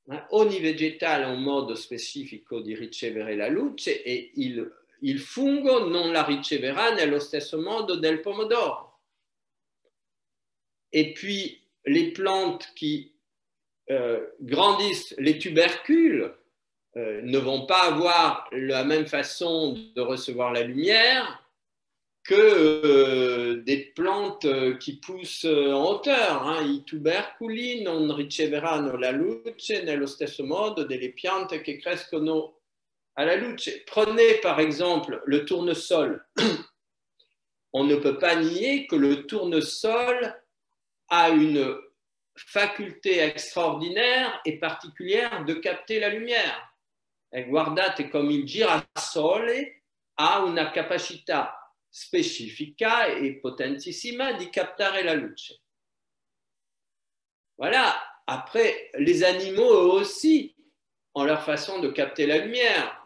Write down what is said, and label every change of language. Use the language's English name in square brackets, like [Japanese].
[Italian] Ogni vegetale ha un modo specifico di ricevere la luce e il fungo non la riceverà nello stesso modo del pomodoro. [French] Et puis, les plantes qui grandissent, les tubercules, ne vont pas avoir la même façon de recevoir la lumière que des plantes qui poussent en hauteur. [Italian] I tuberculi non riceveranno la luce nello stesso modo delle piante che crescono alla luce. [French] Prenez par exemple le tournesol. On ne peut pas nier que le tournesol a une faculté extraordinaire et particulière de capter la lumière. [Italian] E guardate come il girasole ha una capacità specifica e potentissima di captare la luce. [French] Voilà. Après, les animaux, eux aussi, ont leur façon de capter la lumière.